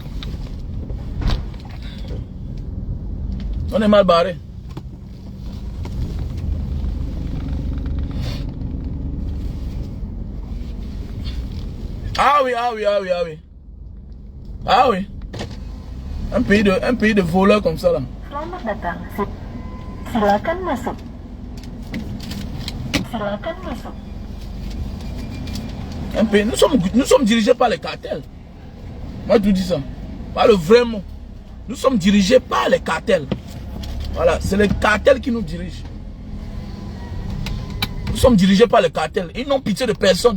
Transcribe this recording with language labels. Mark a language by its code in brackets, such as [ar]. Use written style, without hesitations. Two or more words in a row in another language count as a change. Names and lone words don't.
[fr] On est mal barré. Ah oui. Ah oui. Un pays de voleurs comme ça là. [id] Selamat datang. Silakan masuk. Silakan masuk. [fr] Un pays, nous sommes dirigés par les cartels. Moi je vous dis ça. Pas le vrai mot. Nous sommes dirigés par les cartels. Voilà, c'est les cartels qui nous dirigent. Nous sommes dirigés par les cartels. Ils n'ont pitié de personne.